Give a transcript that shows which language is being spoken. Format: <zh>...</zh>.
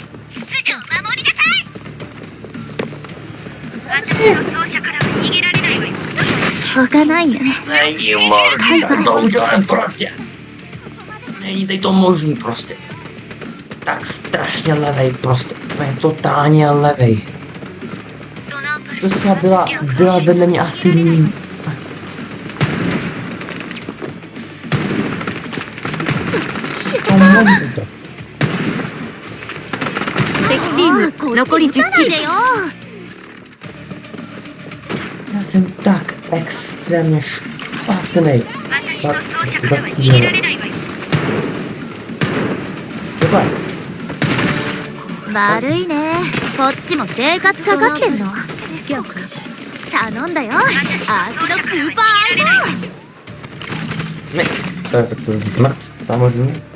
<ja>秩序を守りなさい私の奏者からは逃げられないわよしょうがないね</ja> <cs>není možný, tak to udělám prostě. Není tady to možný prostě. Tak strašně levej prostě, úplně totálně levej. To se byla vedle mě asi Pomůžu to.</cs> <ja>敵チーム残り10キル。</ja> <cs>Já jsem tak extrémně špatnej. Zacílený. Dobré.</cs> <ja>悪いねこっちも生活かかってんの頼んだよ足のスーパーアイボ</ja> <cs>Ne, tak to je smrt, samozřejmě.</cs>